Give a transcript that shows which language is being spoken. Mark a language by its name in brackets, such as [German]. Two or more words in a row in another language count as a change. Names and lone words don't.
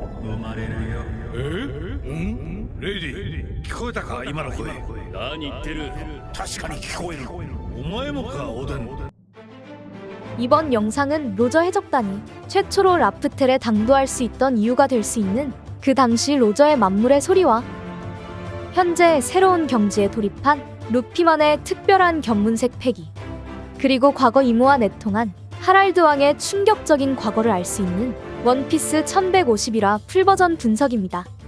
[Japanese] レディ、聞こえたか今の声。何言ってる。確かに聞こえる。お前もか、オデン。 [Korean] 이번 영상은 로저 해적단이 최초로 라프텔에 당도할 수 있던 이유가 될 수 있는 그 당시 로저의 만물의 소리와 현재 새로운 경지에 돌입한 루피만의 특별한 견문색 패기, 그리고 과거 이무와 내통한 하랄드 왕의 충격적인 과거를 알 수 있는 원피스 1151화 풀버전 분석입니다.